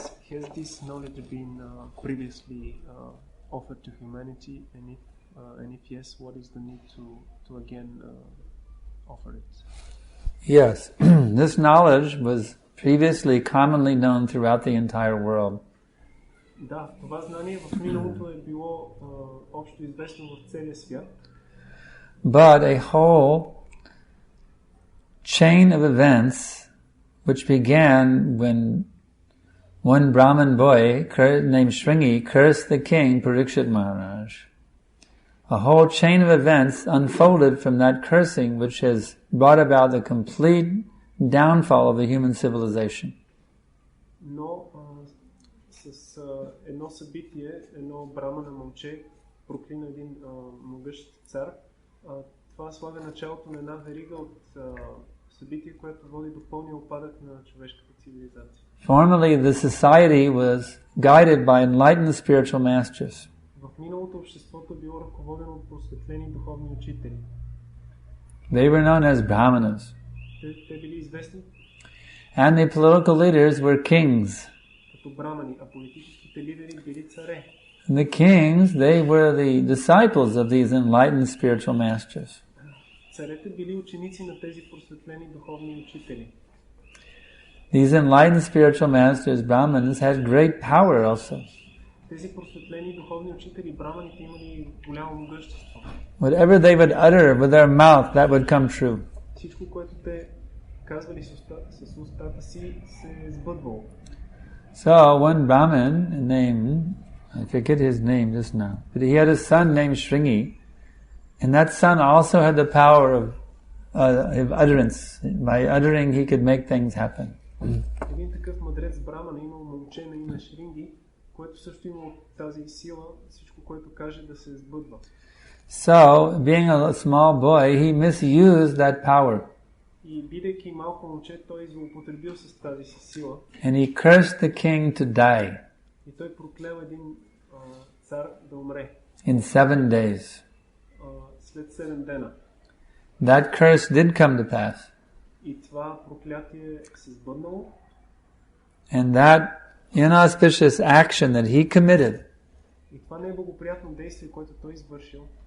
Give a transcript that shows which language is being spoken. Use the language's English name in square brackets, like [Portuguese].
[English] Has this knowledge been previously offered to humanity, and if yes, what is the need to again offer it? Yes, this knowledge was previously commonly known throughout the entire world. [Bulgarian] Да, това знание в миналото е било общо известно в целия свят. [English] But a whole chain of events which began when one Brahmin boy named Shringi cursed the king Parikshit Maharaj. A whole chain of events unfolded from that cursing which has brought about the complete downfall of the human civilization. [Bulgarian] Но с едно събитие, едно брамана момче проклина един могъщ цар. Това слага началото на една верига от събитие, което води до пълния упадък на човешката цивилизация. [English] Formerly, the society was guided by enlightened spiritual masters. [Bulgarian] В миналото обществото било ръководено от просветлени духовни учители. [English] They were known as brahmanas. [Bulgarian] Те били известни. [English] And the political leaders were kings. [Bulgarian] Като брамани, а политическите лидери били царе. [English] And the kings, they were the disciples of these enlightened spiritual masters. [Bulgarian] Царете били ученици на тези просветлени духовни учители. [English] These enlightened spiritual masters, Brahmanas, had great power also. [Bulgarian] Тези просветлени духовни учители, браманите, имали голямо могъщество. [English] Whatever they would utter with their mouth, that would come true. [Bulgarian] Всичко, което те казвали с устата си, се е сбъдвало. [English] So one Brahmin named, I forget his name just now, but he had a son named Shringi, and that son also had the power of utterance. By uttering, he could make things happen. [Bulgarian] Един такъв мъдрец браман имал момче на име Шринги, което също имало тази сила, всичко, което каже, да се сбъдва. [English] So, being a small boy, he misused that power. [Bulgarian] И бидейки малко момче, той злоупотребил с тази си сила. [English] And he cursed the king to die. [Bulgarian] И той проклел един цар да умре. [English] In 7 days. [Bulgarian] След 7 дена. [English] That curse did come to pass. [Bulgarian] И това проклятие се сбъднало. [English] And that inauspicious action that he committed [Bulgarian] и това неблагоприятно действие, което той извършил,